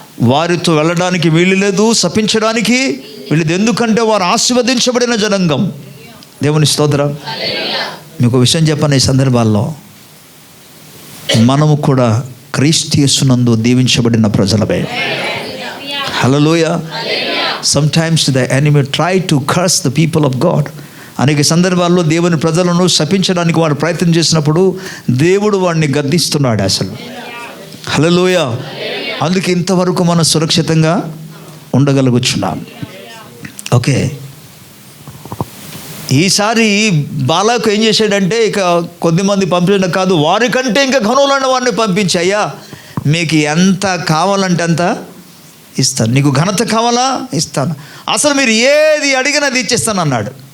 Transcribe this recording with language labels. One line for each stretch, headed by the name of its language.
Telugu: వారితో వెళ్ళడానికి వీలు లేదు, శపించడానికి వీళ్ళు, ఎందుకంటే వారు ఆశీర్వదించబడిన జనాంగం. దేవుని స్తోత్రం. మీకు విషయం చెప్పాను, ఈ సందర్భాల్లో మనము కూడా క్రీస్తు యేసునందు దీవించబడిన ప్రజలమే. హల్లెలూయా.
English: Sometimes the enemy try to curse the people of God.
Telugu: అనేక సందర్భాల్లో దేవుని ప్రజలను శపించడానికి వాడు ప్రయత్నం చేసినప్పుడు దేవుడు వాడిని గద్దిస్తున్నాడు అసలు. హల్లెలూయా. అందుకే ఇంతవరకు మనం సురక్షితంగా ఉండగలుగుతున్నాం. ఓకే, ఈసారి బాలాకు ఏం చేశాడంటే, ఇక కొద్దిమంది పంపించడం కాదు, వారికంటే ఇంకా ఘనులైన వారిని పంపించాయ్యా, మీకు ఎంత కావాలంటే అంత ఇస్తాను, నీకు ఘనత కావాలా ఇస్తాను, అసలు మీరు ఏది అడిగినా అది ఇచ్చేస్తాను అన్నాడు.